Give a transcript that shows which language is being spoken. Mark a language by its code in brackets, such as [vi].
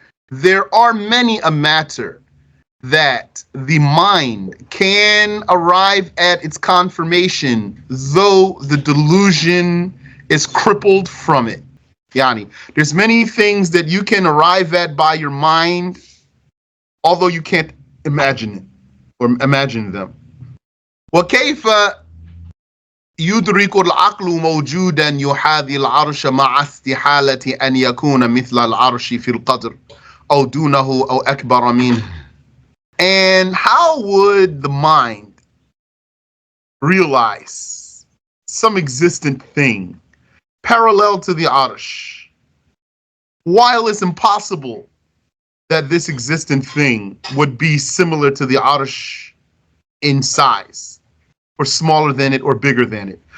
[en] There are many a matter that the mind can arrive at its confirmation, though the delusion is crippled from it. Yani, there's many things that you can arrive at by your mind, although you can't imagine it or imagine them. [ar] وَكَيْفَ يدرك العقل موجودا يحاذي العرش مع استحالة أن يكون مثل العرش في القدر أو دونه أو أكبر منه. [en] And how would the mind realize some existent thing parallel to the Arsh, while it's impossible that this existent thing would be similar to the Arsh in size, or smaller than it, or bigger than it?